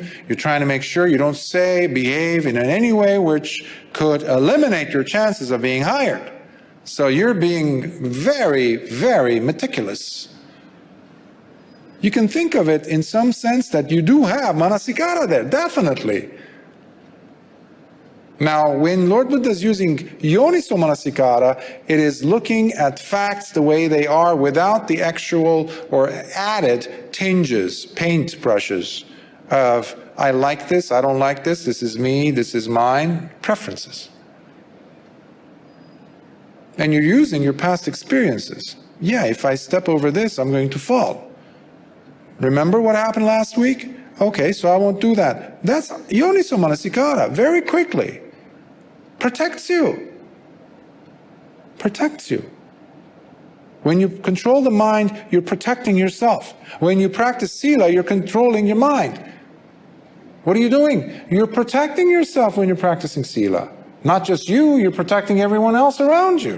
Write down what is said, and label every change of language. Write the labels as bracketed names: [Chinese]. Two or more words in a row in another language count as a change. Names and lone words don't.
[English] You're trying to make sure you don't say, behave in any way which could eliminate your chances of being hired. So you're being very, very meticulous. You can think of it in some sense that you do have manasikara there, definitely. Now, when Lord Buddha is using [Pali] yoniso manasikara, [English] it is looking at facts the way they are without the actual or added tinges, paint brushes of I like this, I don't like this, this is me, this is mine, preferences. And you're using your past experiences. Yeah, if I step over this, I'm going to fall. Remember what happened last week? Okay, so I won't do that. That's [Pali] yoniso manasikara, [English] very quickly. Protects you. Protects you. When you control the mind, you're protecting yourself. When you practice sila, you're controlling your mind. What are you doing? You're protecting yourself when you're practicing sila. Not just you, you're protecting everyone else around you.